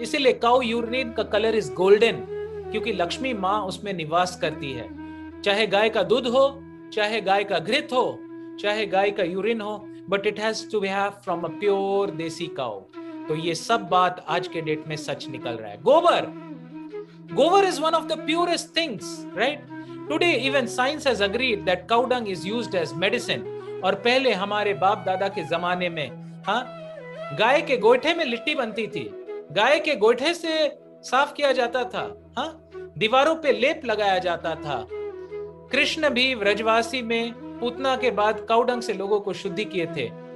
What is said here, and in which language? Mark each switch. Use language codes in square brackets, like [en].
[hi] इसीलिए काऊ यूरिन का colour is golden, क्योंकि लक्ष्मी माँ उसमें निवास करती है। चाहे गाय का दूध हो, चाहे गाय का घृत हो, चाहे गाय का यूरिन हो, [en] but it has to have from a pure desi cow। [hi] तो ये सब बात आज के डेट में सच निकल रहा है। [en] Gobar is one of the purest things, right? Today even science has agreed that cow dung is used as medicine। [hi] और पहले हमारे बाप दादा के जमाने में, हाँ, गाय के गोइठे में लिट्टी बनती थी, गाय के गोइठे से साफ किया जाता था, हाँ, दीवारों पे लेप लगाया जाता था। कृष्ण भी व्रजवासी में पूतना के बाद काउडंग से लोगों को शुद्धि किए थे।